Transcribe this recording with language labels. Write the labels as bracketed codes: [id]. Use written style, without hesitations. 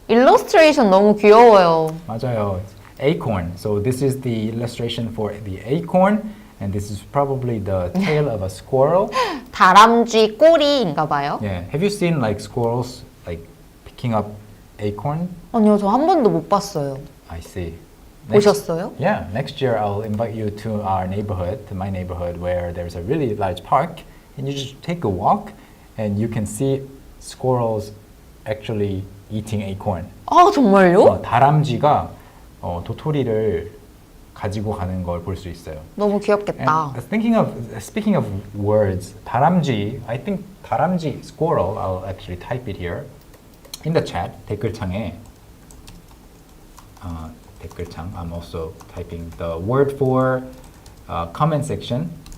[ko] 일러스트레이션 너무 귀여워요. 맞아요. Acorn. [en] So this is the illustration for the acorn, and this is probably the tail of a squirrel. [ko] 다람쥐 꼬리인가 봐요. [en] Yeah. Have you seen like squirrels like picking up acorn? [ko] 아니요, 저 한 번도 못 봤어요. [en] I see. [ko] 보셨어요? [en] Yeah. Next year I'll invite you to our neighborhood, to my neighborhood, where there's a really large park, and you just take a walk, and you can see squirrels actually eating acorn. [ko] 아, 정말요? 다람쥐가 도토리를 가지고 가는 걸 볼 수 있어요. 너무 귀엽겠다. [en] And speaking of words, 다람쥐, I think 다람쥐 squirrel. I'll actually type it here in the chat. [ko] 댓글창에 댓글창. [en] I'm also typing the word for comment section.